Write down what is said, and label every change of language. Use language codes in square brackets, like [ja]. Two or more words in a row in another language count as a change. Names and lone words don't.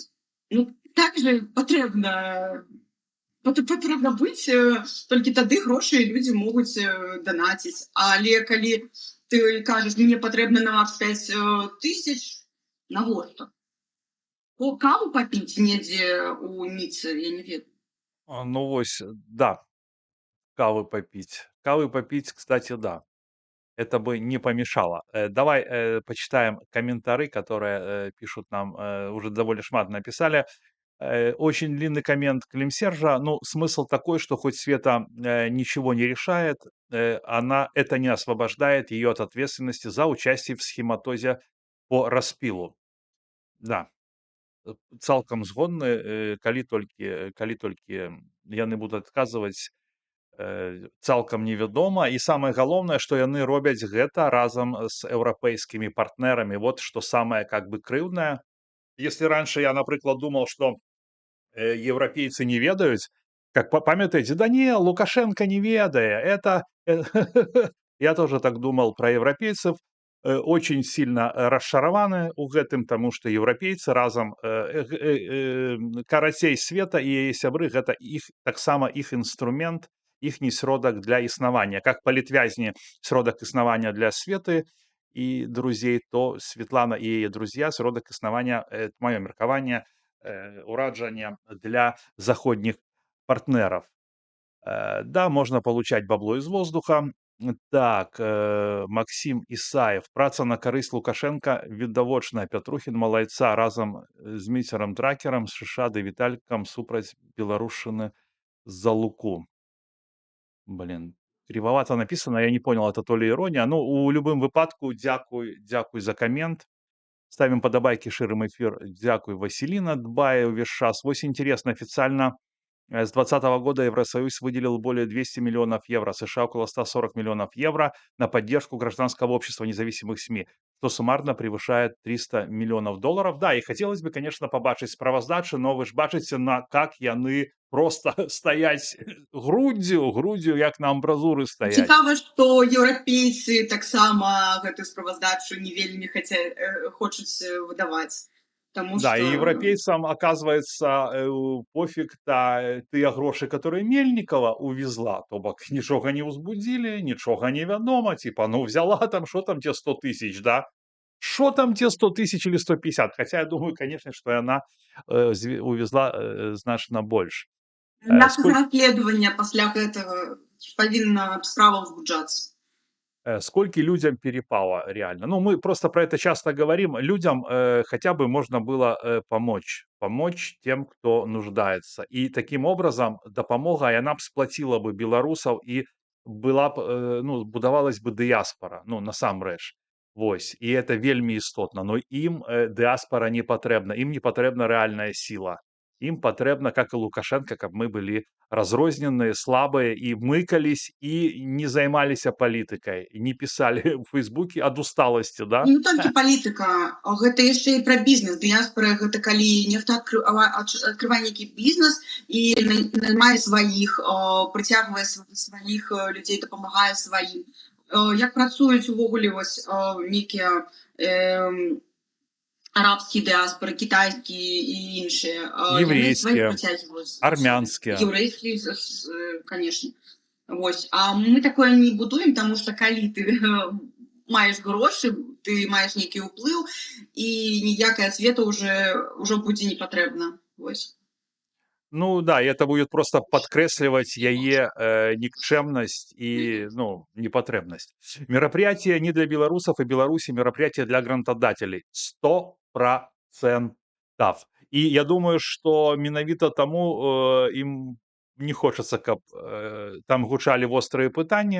[be] Ну, так же патрэбна быць, толькі тады грошы людзі могуць данаціць. Але калі ты кажаш, мне патрэбна на 25 тысяч, навошта? Каву папіць недзе ў Ніцы, я не ведаю. Ну вось, да, кавы попить. [ru] Кавы попить, кстати, да. Это бы не помешало. Давай почитаем комментарии, которые пишут нам, уже довольно шмат написали. Очень длинный коммент Климсержа. Ну, смысл такой, что хоть Света ничего не решает, это не освобождает ее от ответственности за участие в схематозе по распилу. [be] Да, цалкам згодны, калі толькі яны будуць адказваць цалкам невядома. І самае галоўнае, што яны робяць гэта разам з еўрапейскімі партнерамі. [ru] Вот што самае как бы крыўднае. Если раньше я, напрыклад, думал, что европейцы [be] не ведаюць, [ru] как памятаеце, да не, Лукашенко [be] не ведае, [ru] это я тоже так думал про европейцев, очень сильно [be] расчараваны у гэтым, таму што еўрапейцы разам карацей света і яе сябры, гэта іх таксама іх інструмент, іхні сродак для існавання. Как палітвязні сродак існавання для Светы і друзей, то Светлана і яе друзья сродак існавання, маё меркаванне, ураджання для заходніх партнеров. [ru] Да, можно получать бабло из воздуха. Так, Максим Исаев. [be] Праца на карысць Лукашенка відавочная. Пятрухін малайца разам з міцерам Дракерам, з Шышадай Віталькам супраць беларушчыны за Луку. [ru] Блин, кривовато написано, я не понял, это то ли ирония. [be] Ну, у любым выпадку, дзякуй за коммент. [ru] Ставим подобайки, ширим эфир. [be] Дзякуй, Василина дбае увесь час. [ru] Вось интересно, официально с 2020 года Евросоюз выделил более 200 миллионов евро, США около 140 миллионов евро на поддержку гражданского общества независимых СМИ, что суммарно превышает 300 миллионов долларов. Да, и хотелось бы, конечно, [be] побачить справаздачы, но вы ж бачыце, на как яны просто стаяць груддзю, як на амбразуры стаяць. Цікава, што еўрапейцы таксама гэтую справаздачу не вельмі хочуць выдаваць. [ru] Да, и европейцам, оказывается, пофиг тыя грошы, которые Мельникова увезла, [be] то бок нічога не ўзбудзілі, нічога не вядома, [ru] типа, ну взяла там, что там те 100 тысяч, да? Что там те 100 тысяч или 150? Хотя я думаю, конечно, что она увезла [be] значна больш. Як расследавання пасля гэтага павінна справа ўзбуджацца? [ru] Сколько людям перепало реально. Ну, мы просто про это часто говорим. Людям хотя бы можно было помочь тем, кто нуждается. И таким образом дапамога, яна б сплотила бы беларусаў и была б, ну, будавалась бы дыяспора, ну, насамрэч. Вось. И это вельмі істотна. [be] Но им дыаспора не патрэбна, им не патрэбна рэальная сила. [ru] Им патрэбна, как и Лукашенко, каб мы были разрозненные, слабые и мыкались, и не займаліся палітыкай, не писали в Фейсбуке ад усталости, да? [be] Не толькі палітыка, гэта яшчэ і пра бізнес. Дыяспора гэта калі нехта адкрывае нейкі бізнес і наймае сваіх, прыцягвае сваіх людзей, дапамагае сваім. Як працуюць увогуле вось нейкія арабские диаспоры, китайские и іншие. [ru] Еврейские, армянские. Еврейские, конечно. Вось. [be] А мы такое не будуем, [ru] потому что [be] калі ты маеш грошы, ты маеш нейкі ўплыў, і ніякая света ўжо будзе не патрэбна. Вось. [ru] Ну да, и это будет просто подкресливать яе никчемность и, ну, непотребность. Мероприятие не для белорусов и Беларуси, мероприятие для грантодателей. 100%. И я думаю, что [be] менавіта таму [ru] им не хочется, каб там гучалі вострыя пытанні.